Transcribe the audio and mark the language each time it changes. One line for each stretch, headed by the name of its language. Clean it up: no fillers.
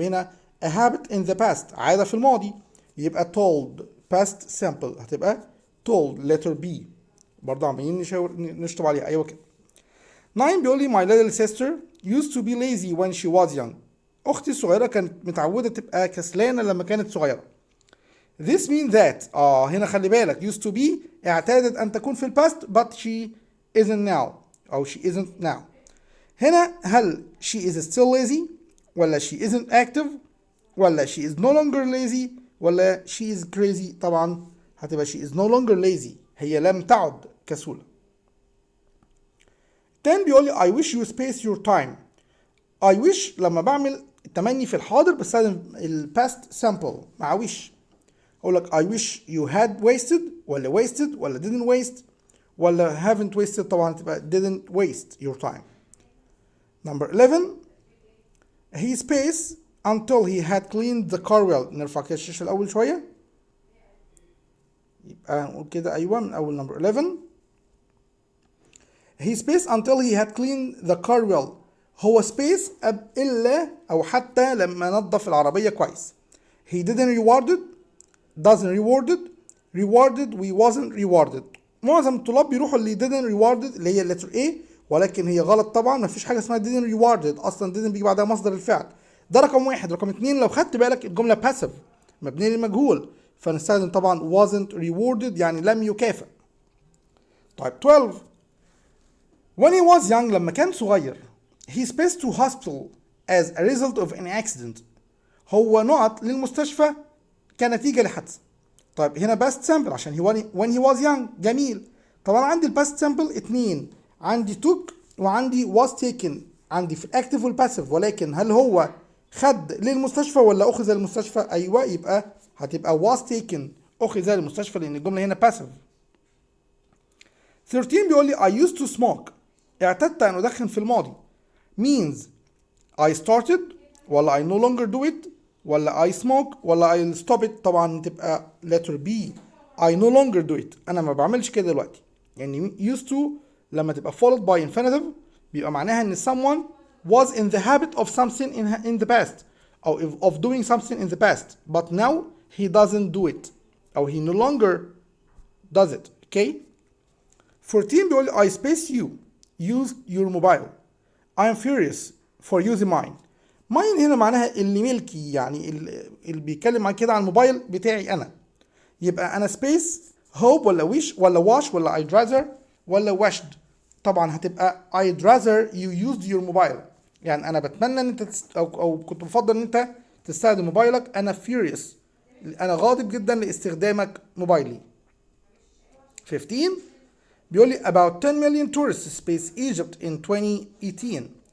Arabic: يبقى هنا
English: a habit in the past،
Arabic: عادة في الماضي. يبقى told past simple هتبقى told letter B. برضه عمالين نشطب عليها. أيوة كده.
English: 9
Arabic: بيقول لي
English: my little sister used to be lazy when she was young.
Arabic: أختي الصغيرة كانت متعودة تبقى كسلانة لما كانت صغيرة.
English: This means that
Arabic: هنا خلي بالك used to be اعتادت أن تكون في الباست
English: but she isn't now
Arabic: أو she isn't now.
English: هنا هل she is still lazy ولا she isn't active ولا she is no longer lazy ولا she is crazy؟
Arabic: طبعا هتبقى
English: she is no longer lazy،
Arabic: هي لم تعد كسولة.
English: 10
Arabic: بيقول لي
English: I wish you space your time.
Arabic: I wish لما بعمل التمني في الحاضر بستخدم ال past simple مع wish. أقول لك
English: I wish you had wasted ولا wasted ولا didn't waste ولا haven't wasted.
Arabic: طبعا تبقى
English: didn't waste your time. Number 11 he space until he had cleaned the car well.
Arabic: نرفع كده الشاشة الأول شوية، يبقى نقول كده أيوة من أول number 11
English: he space until he had cleaned the car well.
Arabic: هو space إلا أو حتى لما نظف العربية كويس.
English: he didn't rewarded doesn't rewarded we wasn't rewarded.
Arabic: معظم الطلاب بيروحوا اللي didn't rewarded اللي هي letter A، ولكن هي غلط طبعا. مفيش حاجة اسمها didn't rewarded أصلا، didn't بيجي بعدها مصدر الفعل. ده رقم واحد. رقم اتنين لو خدت بالك الجملة passive مبنية للمجهول، فنستخدم طبعا wasn't rewarded يعني لم يكافئ.
English: طيب 12 when he was young
Arabic: لما كان صغير
English: he spaced to hospital as a result of an accident.
Arabic: هو نقط للمستشفى كنتيجة لحادثة. طيب هنا past simple عشان when he was young. جميل. طبعا عندي الباست simple اتنين، عندي took وعندي was taken، عندي في الاكتف والباسيف. ولكن هل هو خد للمستشفى ولا أخذ للمستشفى؟ أيوة، يبقى هتبقى was taken أخذ للمستشفى لأن الجملة هنا passive.
English: 13
Arabic: بيقول لي
English: I used to smoke.
Arabic: اعتدت أن أدخن في الماضي.
English: means I started ولا I no longer do it ولا I smoke ولا I'll stop it.
Arabic: طبعا تبقى
English: letter B I no longer do it.
Arabic: أنا ما بعملش كده دلوقتي.
English: يعني used to لما تبقى followed by infinitive
Arabic: بيبقى معناها إن
English: someone was in the habit of something in the past أو of doing something in the past but now he doesn't do it أو he no longer does it. Okay. 14 بيقول I space you used your mobile. I am furious for using mine.
Arabic: mine هنا معناها اللي ملكي، يعني اللي بيتكلم عن كده عن الموبايل بتاعي أنا. يبقى أنا space hope ولا wish ولا wash ولا I'd rather ولا wished. طبعا هتبقى
English: I'd rather you used your mobile،
Arabic: يعني أنا بتمنى إن أنت أو كنت بفضل إن أنت تستخدم موبايلك. أنا furious، أنا غاضب جدا لاستخدامك موبايلي.
English: 15 بيقول لي about 10 million tourists space Egypt in 2018.